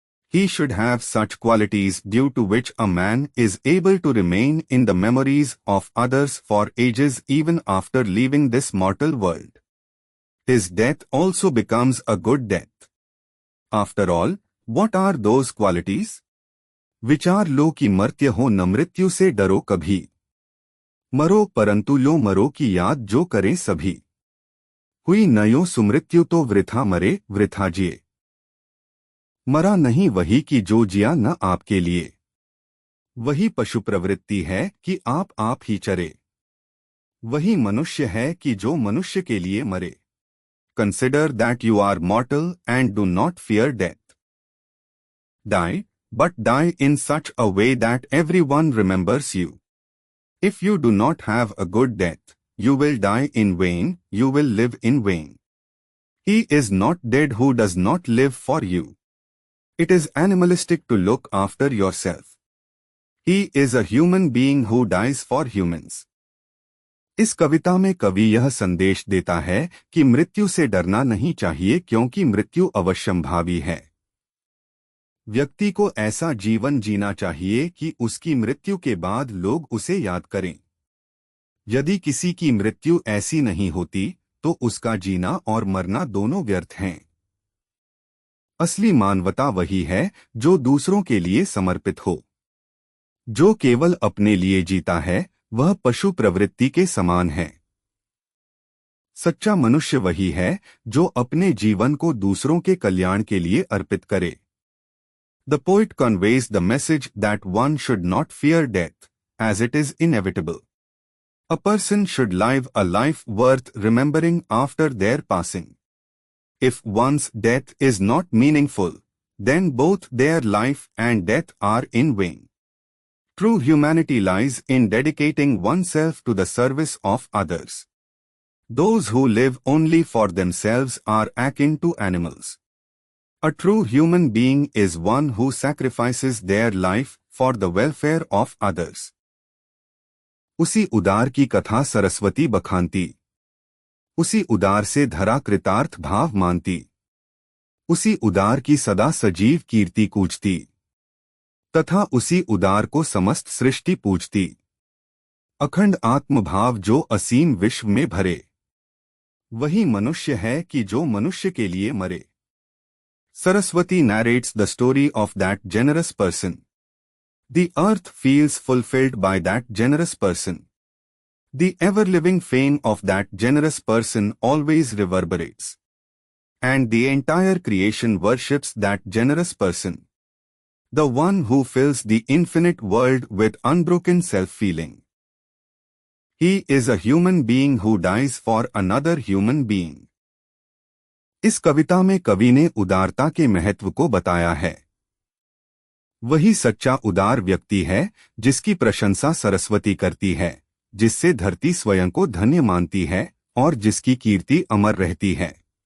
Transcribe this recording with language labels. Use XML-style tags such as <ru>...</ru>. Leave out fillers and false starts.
<en>He should have such qualities due to which a man is able to remain in the memories of others for ages even after leaving this mortal world. His death also becomes a good death. After all, what are those qualities?</en> <hi>विचार लो कि मर्त्य हो न मृत्यु से डरो कभी। मरो परंतु लो मरो की याद जो करें सभी। हुई न यो सुमृत्यु तो वृथा मरे वृथा जिए। मरा नहीं वही कि जो जिया न आपके लिए। वही पशु प्रवृत्ति है कि आप ही चरे। वही मनुष्य है कि जो मनुष्य के लिए मरे।</hi> <en>Consider that you are mortal and do not fear death. Die, but die in such a way that everyone remembers you. If you do not have a good death, you will die in vain, you will live in vain. He is not dead who does not live for you. It is animalistic to look after yourself. He is a human being who dies for humans.</en> <hi>इस कविता में कवि यह संदेश देता है कि मृत्यु से डरना नहीं चाहिए क्योंकि मृत्यु अवश्यंभावी है। व्यक्ति को ऐसा जीवन जीना चाहिए कि उसकी मृत्यु के बाद लोग उसे याद करें। यदि किसी की मृत्यु ऐसी नहीं होती तो उसका जीना और मरना दोनों व्यर्थ हैं। असली मानवता वही है जो दूसरों के लिए समर्पित हो। जो केवल अपने लिए जीता है वह पशु प्रवृत्ति के समान है। सच्चा मनुष्य वही है जो अपने जीवन को दूसरों के कल्याण के लिए अर्पित करे।</hi> <en>The poet conveys the message that one should not fear death, as it is inevitable. A person should live a life worth remembering after their passing. If one's death is not meaningful, then both their life and death are in vain. True humanity lies in dedicating oneself to the service of others. Those who live only for themselves are akin to animals. A true human being is one who sacrifices their life for the welfare of others.</en> <hi>उसी उदार की कथा सरस्वती बखानती। उसी उदार से धरा कृतार्थ भाव मानती। उसी उदार की सदा सजीव कीर्ति कूजती। तथा उसी उदार को समस्त सृष्टि पूजती। अखंड आत्मभाव जो असीम विश्व में भरे। वही मनुष्य है कि जो मनुष्य के लिए मरे।</hi> <en>Saraswati narrates the story of that generous person. The earth feels fulfilled by that generous person. The ever-living fame of that generous person always reverberates. And the entire creation worships that generous person. The one who fills the infinite world with unbroken self-feeling. He is a human being who dies for another human being.</en> <hi>इस कविता में कवि ने उदारता के महत्व को बताया है। वही सच्चा उदार व्यक्ति है जिसकी प्रशंसा सरस्वती करती है, जिससे धरती स्वयं को धन्य मानती है और जिसकी कीर्ति अमर रहती है।</hi>